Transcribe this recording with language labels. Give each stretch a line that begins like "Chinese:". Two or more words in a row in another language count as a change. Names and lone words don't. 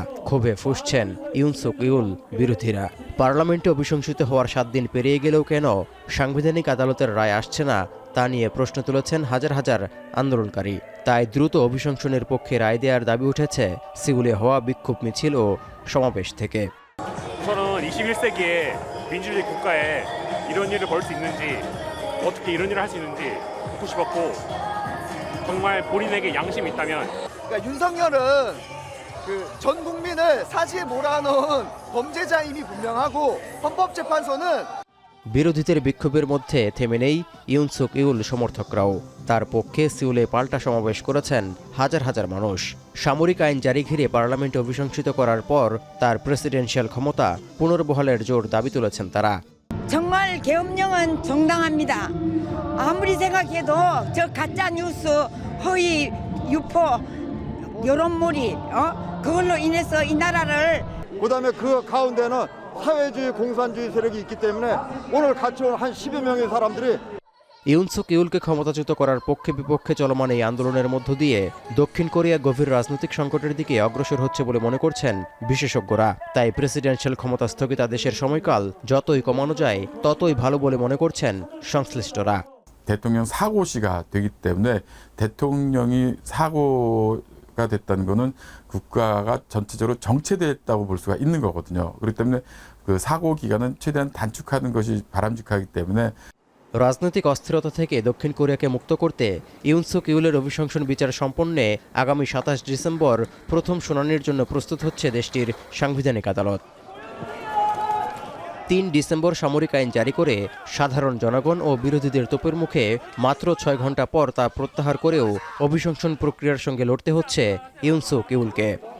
Bangla: ক্ষোভে ফুঁসছেন ইউন সুক ইয়োল বিরোধীরা। পার্লামেন্টে অভিশংসিত হওয়ার 7 দিন পেরিয়ে গেলেও কেন সাংবিধানিক আদালতের রায় আসছে না তা নিয়ে প্রশ্ন তুলেছেন হাজার হাজার আন্দোলনকারী। তাই দ্রুত অভিশংসনের পক্ষে রায় দেওয়ার দাবি উঠেছে সিউলে হওয়া বিক্ষোভ মিছিল ও সমাবেশ থেকে।
Korean: 우선은 21세기에 민주주의 국가에 이런 일을 벌일 수 있는지, 어떻게 이런 일을 할 수 있는지 묻고 싶었고, 정말 본인에게 양심이 있다면 윤석열은 전 국민을 사지에 몰아넣은 범죄자임이 분명하고 헌법재판소는
Bangla: বিরোধীদের বিক্ষোভের মধ্যে থেমে নেই ইউন সুক ইয়োল সমর্থকরাও। তার পক্ষে সিউলে পাল্টা সমাবেশ করেছেন হাজার হাজার মানুষ। সামরিক আইন জারি ঘিরে পার্লামেন্টে অভিশংসিত করার পর তার প্রেসিডেন্সিয়াল ক্ষমতা পুনর্বহালের জোর দাবি তুলেছেন তারা।
Korean: 정말 계엄령은 정당합니다. 아무리 생각해도 저 가짜 뉴스, 허위 유포, 여론몰이 그걸로 인해서 이 나라를 그다음에 그 가운데는 사회주의 공산주의 세력이 있기 때문에 오늘 같이 온 한 10여 명의 사람들이
Bangla: ইউন সুক ইয়োলকে ক্ষমতাচ্যুত করার পক্ষে বিপক্ষে চলমান এই আন্দোলনের মধ্য দিয়ে দক্ষিণ কোরিয়া গভীর রাজনৈতিক সংকটের দিকে অগ্রসর হচ্ছে বলে মনে করছেন বিশেষজ্ঞরা। তাই প্রেসিডেন্সিয়াল ক্ষমতা স্থগিতাদেশের সময়কাল যতই কমানো যায় ততই ভালো বলে মনে করছেন সংশ্লিষ্টরা।
Korean: 대통령 사고시가 되기 때문에 대통령이 사고가 됐다는 거는 국가가 전체적으로 정체됐다고 볼 수가 있는 거거든요. 그렇기 때문에 그 사고 기간은 최대한 단축하는 것이 바람직하기 때문에
Bangla: রাজনৈতিক অস্থিরতা থেকে দক্ষিণ কোরিয়াকে মুক্ত করতে ইউন সুক ইয়োলের অভিশংসন বিচার সম্পন্নে আগামী 27 ডিসেম্বর প্রথম শুনানির জন্য প্রস্তুত হচ্ছে দেশটির সাংবিধানিক আদালত। 3 ডিসেম্বর সামরিক আইন জারি করে সাধারণ জনগণ ও বিরোধীদের তোপের মুখে মাত্র 6 ঘন্টা পর তা প্রত্যাহার করেও অভিশংসন প্রক্রিয়ার সঙ্গে লড়তে হচ্ছে ইউন সুক ইয়োলকে।